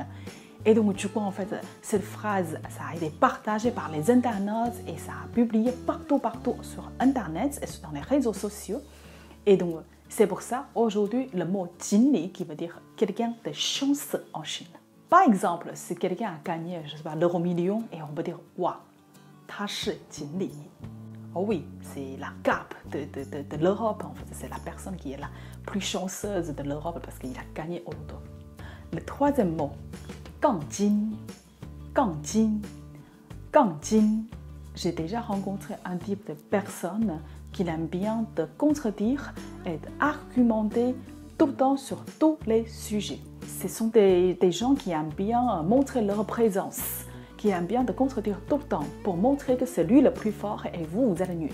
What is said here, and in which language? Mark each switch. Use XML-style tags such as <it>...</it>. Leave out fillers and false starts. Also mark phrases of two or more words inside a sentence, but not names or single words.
<fr>Et donc, du coup, en fait, cette phrase, ça a été partagé par les internautes et ça a publié partout sur Internet et dans les réseaux sociaux. Et donc, c'est pour ça, aujourd'hui, le mot 锦鲤 qui veut dire quelqu'un de chanceux en Chine. Par exemple, si quelqu'un a gagné, je sais pas, l'euro million, et on peut dire, waouh,</fr> <zh>他是锦鲤.</zh> <fr>Oh oui, c'est la carpe de l'Europe, en fait. C'est la personne qui est la plus chanceuse de l'Europe parce qu'il a gagné au loto. Le troisième mot,</fr> <zh>杠精. 杠精. 杠精.</zh> <fr>J'ai déjà rencontré un type de personne qui aime bien de contredire et d'argumenter tout le temps sur tous les sujets. Ce sont des gens qui aiment bien montrer leur présence, qui aiment bien de contredire tout le temps pour montrer que c'est lui le plus fort et vous êtes nul.</fr>